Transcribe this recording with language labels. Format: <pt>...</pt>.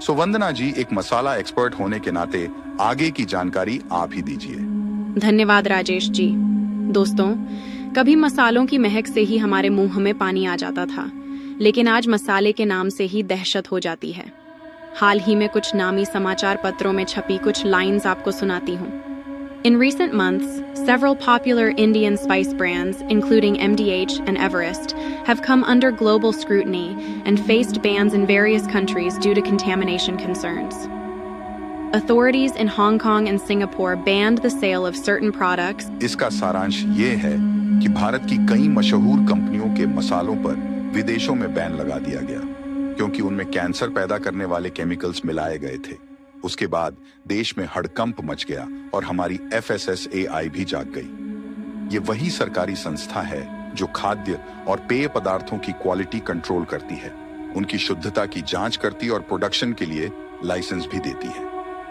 <hi>सो वंदना जी, एक मसाला एक्सपर्ट होने के नाते आगे की जानकारी आप ही दीजिए। धन्यवाद राजेश जी। दोस्तों, कभी मसालों की महक से ही हमारे मुंह में पानी आ जाता था, लेकिन आज मसाले के नाम से ही दहशत हो जाती है। हाल ही में कुछ नामी समाचार पत्रों में छपी कुछ लाइंस आपको सुनाती हूँ।</hi> <en>In recent months, several popular Indian spice brands, including MDH and Everest, have come under global scrutiny and faced bans in various countries due to contamination concerns. Authorities in Hong Kong and Singapore banned the sale of certain products.</en> <hi>इसका सारांश ये है कि भारत की कई मशहूर कंपनियों के मसालों पर विदेशों में बैन लगा दिया गया, क्योंकि उनमें कैंसर पैदा करने वाले केमिकल्स मिलाए गए थे। उसके बाद देश में हड़कंप मच गया और हमारी FSSAI भी जाग गई। ये वही सरकारी संस्था है जो खाद्य और पेय पदार्थों की क्वालिटी कंट्रोल करती है, उनकी शुद्धता की जांच करती और प्रोडक्शन के लिए लाइसेंस भी देती है।</hi>